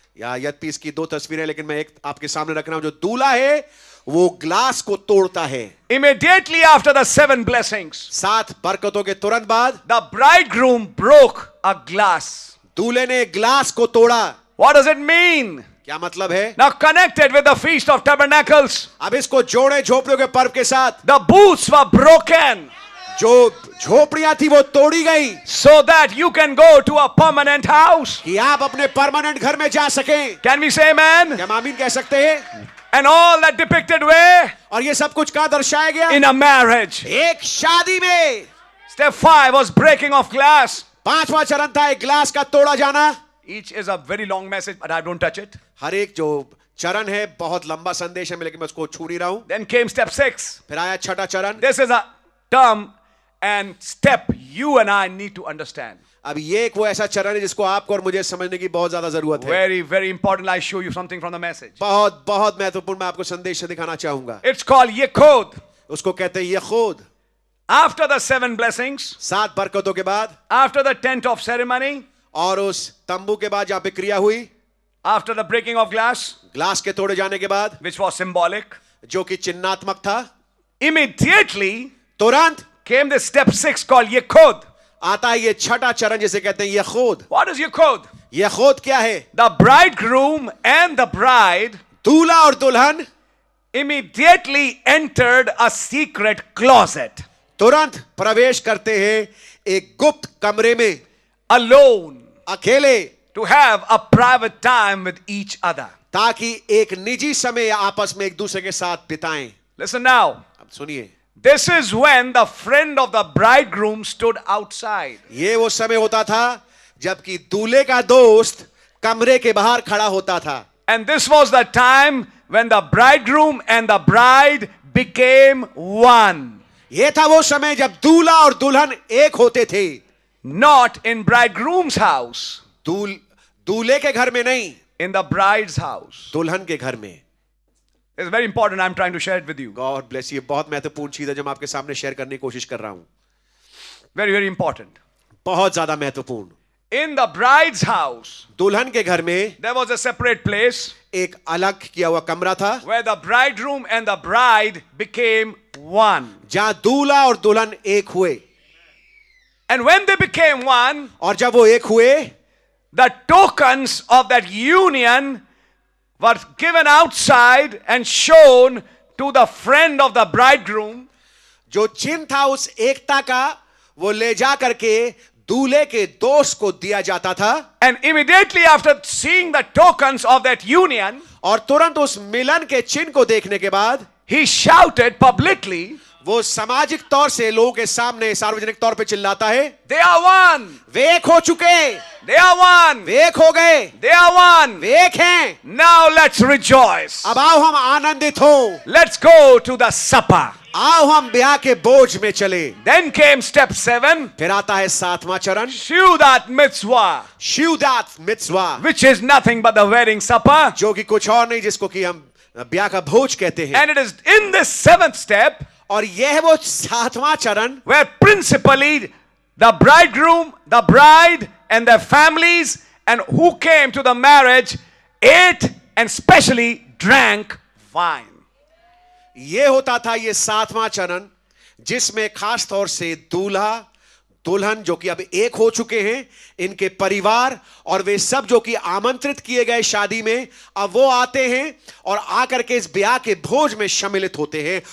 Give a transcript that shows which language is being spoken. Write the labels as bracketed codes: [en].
[hi] या यद्यपि इसकी 2 तस्वीरें, लेकिन मैं एक आपके सामने रख रहा हूं। जो दूल्हा है वो ग्लास को तोड़ता है। [en] Immediately after the 7 blessings, [hi] 7 बरकतों के तुरंत बाद [en] the bridegroom broke a glass. [hi] दूल्हे ने ग्लास को तोड़ा। [en] What does it mean? [hi] क्या मतलब है? [en] Now connected with the Feast of Tabernacles, [hi] अब इसको जोड़े झोपड़ियों के पर्व के साथ। [en] the booths were broken [hi] जो झोपड़ियां थी वो तोड़ी गई [en] so that you can go to a permanent house. [hi] कि आप अपने परमानेंट घर में जा सकें। [en] Can we say amen? [hi] क्या हम आमीन कह सकते हैं? [en] And all that depicted where? [hi] और ये सब कुछ कहां दर्शाया गया? [en] In a marriage. [hi] एक शादी में। [en] Step 5 was breaking of glass. [hi] 5वां चरण था एक ग्लास का तोड़ा जाना। [en] Each is a very long message, but I don't touch it. [hi] हर एक जो चरण है बहुत लंबा संदेश है, लेकिन मैं उसको छू नहीं रहा हूं। [en] Then came step 6. [hi] फिर आया छठा चरण। [en] This is a term and step you and I need to understand. [hi] अब ये एक वो ऐसा चरण है जिसको आपको और मुझे समझने की बहुत ज्यादा जरूरत है। [en] Very, very important. I show you something from the message. [hi] बहुत बहुत महत्वपूर्ण, मैं आपको संदेश से दिखाना चाहूंगा। [en] It's called Yekod. [hi] उसको कहते हैं ये खुद। [en] After the 7 blessings, [hi] 7 बरकतों के बाद [en] after the tent of ceremony, [hi] और उस तंबू के बाद जहां पे क्रिया हुई, [en] after the breaking of glass, [hi] glass के तोड़े जाने के बाद, [en] which was symbolic, [hi] जो कि चिन्हात्मक था, [en] immediately [hi] तुरंत [en] came the step 6 called Yekod. [hi] आता है ये छठा चरण जिसे कहते हैं ये खुद। [en] What is Yekod? [hi] ये खुद क्या है? [en] The bridegroom and the bride [hi] दूल्हा और दुल्हन [en] immediately entered a secret closet [hi] तुरंत प्रवेश करते हैं एक गुप्त कमरे में, [en] alone [hi] अकेले, [en] to have a private time with each other. [hi] ताकि एक निजी समय आपस में एक दूसरे के साथ बिताएं। [en] Listen now. [hi] अब सुनिए, [en] This is when the friend of the bridegroom stood outside. [hi] ये वो समय होता था जबकि दूल्हे का दोस्त कमरे के बाहर खड़ा होता था। [en] And this was the time when the bridegroom and the bride became one. [hi] ये था वो समय जब दूल्हा और दुल्हन एक होते थे। [en] Not in bridegroom's house, [hi] दूल्हे के घर में नहीं, [en] in the bride's house. [hi] दुल्हन के घर में। [en] It's very important. I'm trying to share it with you. God bless you. [hi] बहुत महत्वपूर्ण चीज है जो मैं आपके सामने शेयर करने की कोशिश कर रहा हूं। [en] Very, very important. [hi] बहुत ज्यादा महत्वपूर्ण। [en] In the bride's house, [hi] दुल्हन के घर में [en] there was a separate place [hi] एक अलग किया हुआ कमरा था [en] where the bridegroom and the bride became one. [hi] जहां दूल्हा और दुल्हन एक हुए। [en] And when they became one, [hi] और जब वो एक हुए, [en] the tokens of that union were given outside and shown to the friend of the bridegroom. [hi] जो चिन्ह था उस एकता का वो ले जा करके दूल्हे के दोस्त को दिया जाता था. [en] And immediately after seeing the tokens of that union, [hi] और तुरंत उस मिलन के चिन्ह को देखने के बाद [en] he shouted publicly, [hi] वो सामाजिक तौर से लोगों के सामने सार्वजनिक तौर पे चिल्लाता है, [en] they are one, [hi] वे एक हो चुके, [en] they are one, [hi] वे एक हो गए, [en] they are one. [hi] वे एक हैं. [en] Now let's rejoice. [hi] अब आओ हम आनंदित हो, [en] Let's go to the supper. [hi] आओ हम ब्याह के बोझ में चले. [en] Then came step 7, [hi] फिर आता है 7वां चरण, [en] Seudat Mitzvah, [hi] शिवदात मित्सवा, [en] which is nothing but the wedding supper. [hi] जो कि कुछ और नहीं जिसको कि हम ब्याह का भोज कहते हैं. [en] And it is in this 7th step [hi] और यह वो 7वां चरण [en] where principally the bridegroom, the bride, and their families, and who came to the marriage ate and specially drank wine. [hi] ये होता था ये 7वां चरण जिसमें खास तौर से दूल्हा दुल्हन जो कि अब एक हो चुके हैं, इनके परिवार और वे सब जो कि आमंत्रित किए गए शादी में, अब वो आते हैं और आकर के इस ब्याह के भोज में सम्मिलित होते हैं.